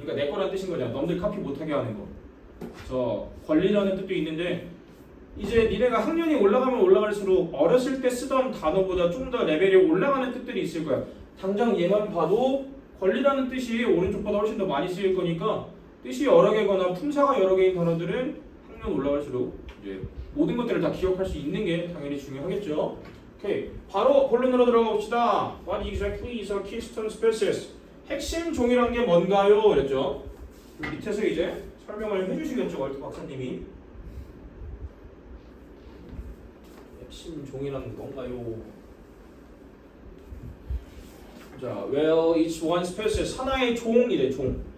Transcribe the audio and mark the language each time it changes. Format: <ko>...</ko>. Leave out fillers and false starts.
<ko>그러니까 내 거란 뜻인 거잖아. 남들 카피 못하게 하는 거. 그래서 권리라는 뜻도 있는데 이제 니네가 학년이 올라가면 올라갈수록 어렸을 때 쓰던 단어보다 좀 더 레벨이 올라가는 뜻들이 있을 거야. 당장 얘만 봐도 권리라는 뜻이 오른쪽보다 훨씬 더 많이 쓰일 거니까 뜻이 여러 개거나 품사가 여러 개인 단어들은 학년 올라갈수록 이제 모든 것들을 다 기억할 수 있는 게 당연히 중요하겠죠. 오케이, 바로 본론으로 들어가 봅시다.</ko> <en>What exactly is a keystone species?</en> <ko>핵심 종이란 게 뭔가요? 그랬죠. 밑에서 이제 설명을 해주시겠죠, 월트 박사님이. 핵심 종이란 게 뭔가요? 자,</ko> <en>well, each one species</en> <ko>하나의 종이래, 종.</ko>